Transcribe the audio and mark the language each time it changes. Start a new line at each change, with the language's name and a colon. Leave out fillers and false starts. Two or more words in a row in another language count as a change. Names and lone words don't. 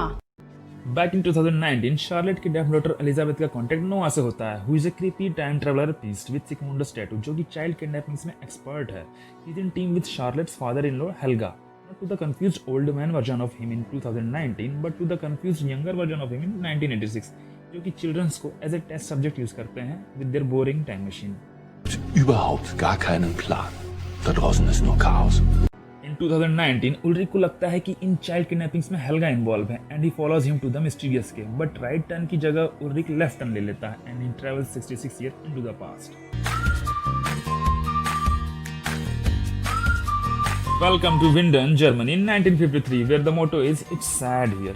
English: Back in
Hindi: 2019, Charlotte की
English: deaf daughter
Hindi: एलिजाबेथ का कॉन्टेक्ट नोआ से होता है,
English: who is a creepy time traveler beast with Sigmundo's tattoo,
Hindi: जो कि
English: child kidnappings
Hindi: में एक्सपर्ट है।
English: He is in team with Charlotte's father-in-law Helga, not to the confused old man version of him in 2019, but to the confused younger version of him in 1986,
Hindi: जो कि चिल्ड्रंस को
English: as a test subject use
Hindi: करते हैं
English: with their boring time machine.
German: überhaupt gar keinen Plan. Da draußen ist nur Chaos.
English: इन 2019
Hindi: उल्रिक को लगता है कि
English: in child kidnappings
Hindi: में हेल्गा इन्वॉल्व है
English: and he follows him to the mysterious cave, but right turn
Hindi: की जगह उल्रिक
English: left turn
Hindi: ले लेता है
English: and he travels 66 year into the past. Welcome to Winden, Germany, 1953, where the motto is it's sad here.